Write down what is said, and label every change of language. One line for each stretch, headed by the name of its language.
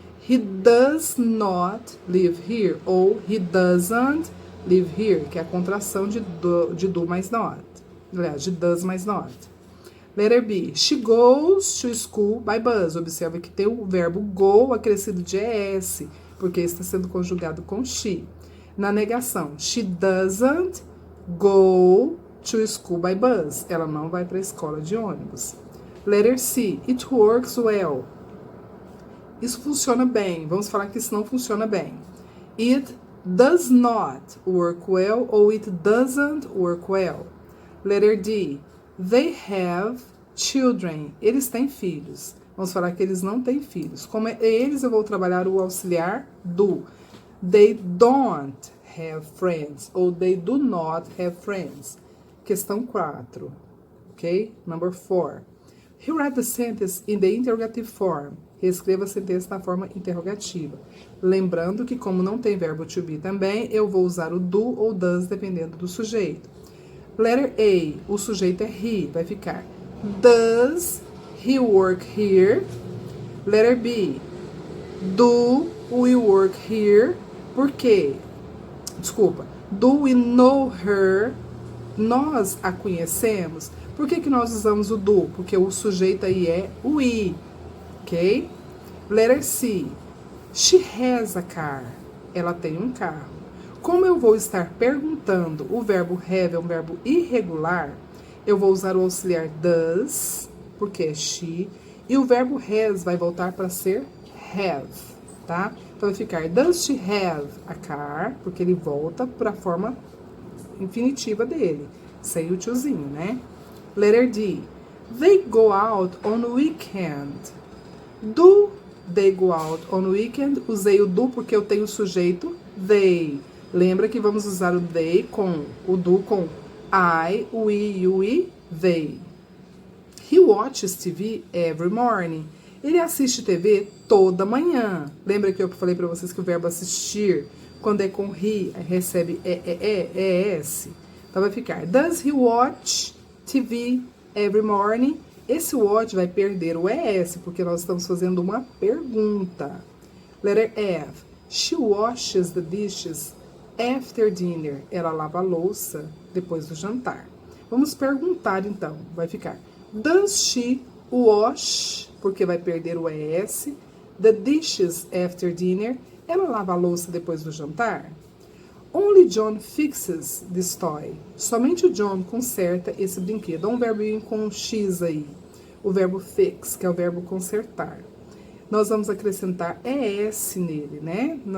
English: He does not live here. Ou he doesn't live here,
Portuguese: que é a contração de do mais not. Aliás, de does mais not.
English: Letter B. She goes to school by bus.
Portuguese: Observa que tem o verbo go acrescido de ES, porque está sendo conjugado com she. Na negação,
English: she doesn't go to school by bus.
Portuguese: Ela não vai para a escola de ônibus.
English: Letter C. It works well.
Portuguese: Isso funciona bem. Vamos falar que isso não funciona bem.
English: It does not work well ou it doesn't work well. Letter D. They have
Portuguese: children, eles têm filhos. Vamos falar que eles não têm filhos. Como é eles, eu vou trabalhar o auxiliar do.
English: They don't have friends. Ou they do not have friends.
Portuguese: Questão 4.
English: Ok? Number 4. Rewrite the sentence in the interrogative form.
Portuguese: Reescreva a sentença na forma interrogativa. Lembrando que, como não tem verbo to be também, eu vou usar o do ou does, dependendo do sujeito.
English: Letter A,
Portuguese: o sujeito é he, vai ficar
English: does he work here? Letter B, do we work here?
Portuguese: Por quê? Desculpa.
English: Do we know her?
Portuguese: Nós a conhecemos? Por que nós usamos o do? Porque o sujeito aí é we, ok?
English: Letter C, she has a car.
Portuguese: Ela tem um carro. Como eu vou estar perguntando, o verbo have é um verbo irregular, eu vou usar o auxiliar does, porque é she, e o verbo has vai voltar para ser have, tá? Então vai ficar,
English: does she have a car?
Portuguese: Porque ele volta para a forma infinitiva dele, sem o tiozinho, né?
English: Letter D, they go out on weekend. Do they go out on weekend?
Portuguese: Usei o do porque eu tenho o sujeito they. Lembra que vamos usar o they com o do com I, we, you e they.
English: He watches TV every morning.
Portuguese: Ele assiste TV toda manhã. Lembra que eu falei para vocês que o verbo assistir, quando é com he, recebe es. Então vai ficar,
English: does he watch TV every morning?
Portuguese: Esse watch vai perder o es, porque nós estamos fazendo uma pergunta.
English: Letter F. She washes the dishes after dinner.
Portuguese: Ela lava a louça depois do jantar. Vamos perguntar, então. Vai ficar,
English: does she wash?
Portuguese: Porque vai perder o es.
English: The dishes after dinner.
Portuguese: Ela lava a louça depois do jantar?
English: Only John fixes this toy.
Portuguese: Somente o John conserta esse brinquedo. Olha um verbinho com X aí. O verbo fix, que é o verbo consertar. Nós vamos acrescentar ES nele, né?